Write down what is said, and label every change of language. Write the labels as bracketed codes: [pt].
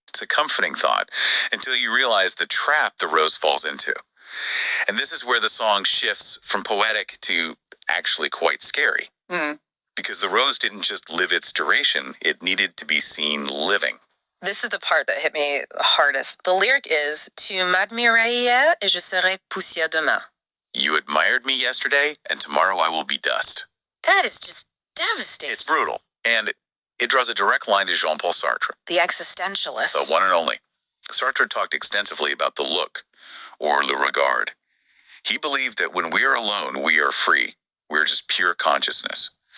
[en] It's a comforting thought, until you realize the trap the rose falls into. And this is where the song shifts from poetic to actually quite scary. Mm. Because the rose didn't just live its duration, it needed to be seen living. This is the part that hit me hardest. The lyric is, [fr] Tu m'admirais hier et je serai poussière demain. [en] You admired me yesterday, and tomorrow I will be dust. That is just devastating. It's brutal, and it draws a direct line to Jean-Paul Sartre. The existentialist. The one and only. Sartre talked extensively about the look, or le regard. He believed that when we are alone, we are free. We're just pure consciousness.